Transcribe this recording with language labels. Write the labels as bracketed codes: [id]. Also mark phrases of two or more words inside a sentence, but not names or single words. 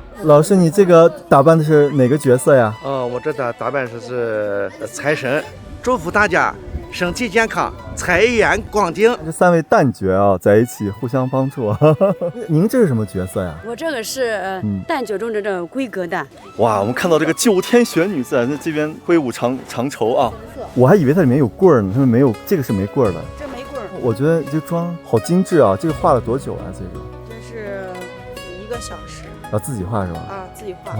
[zh] 老師，你這個打扮的是哪個角色呀？我這打扮是財神，祝福大家身體健康，財源廣進。這3位旦角啊，在一起互相幫助。您這是什麼角色呀？我這個是旦角中的這個閨閣旦。哇，我們看到這個9天玄女在那這邊揮舞長綢啊，我還以為它裡面有棍兒呢，他們沒有，這個是沒棍兒的。我覺得這個妝好精緻啊！這個畫了多久啊？這個是1個小時。要自己畫是吧？啊，自己畫。